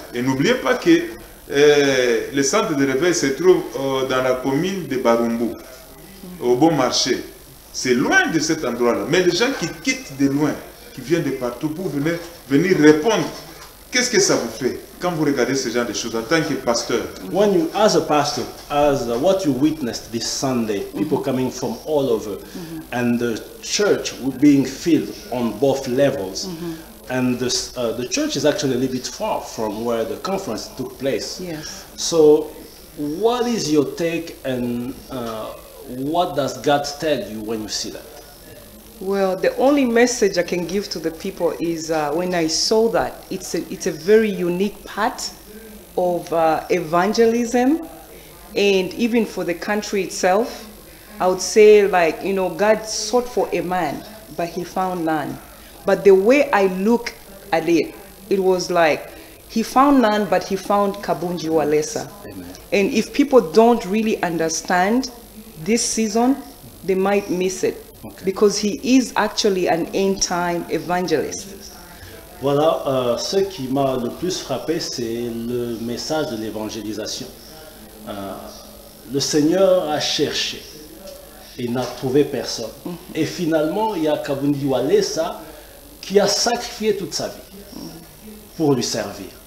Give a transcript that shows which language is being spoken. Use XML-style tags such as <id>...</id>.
<fr>Et n'oubliez pas que le centre de réveil se trouve dans la commune de Barumbu, au bon marché. C'est loin de cet endroit-là. Mais les gens qui quittent de loin, qui viennent de partout pour venir répondre, qu'est-ce que ça vous fait quand vous regardez ce genre de choses en tant que pasteur?</fr> <en>When you, as a pastor, as what you witnessed this Sunday, people coming from all over, and the church being filled on both levels, and the church is actually a little bit far from where the conference took place. Yes. So, what is your take, and what does God tell you when you see that? Well, the only message I can give to the people is when I saw that, it's a very unique part of evangelism, and even for the country itself, I would say, like, you know, God sought for a man, but he found none. But the way I look at it, it was like, he found none, but he found Kabunji Walesa. Amen. And if people don't really understand this season, they might miss it. Okay. Because he is actually an end-time evangelist.</en> <fr>Voilà, ce qui m'a le plus frappé, c'est le message de l'évangélisation. Le Seigneur a cherché et n'a trouvé personne. Et finalement, il y a Kabunji Walesa qui a sacrifié toute sa vie pour lui servir.</fr>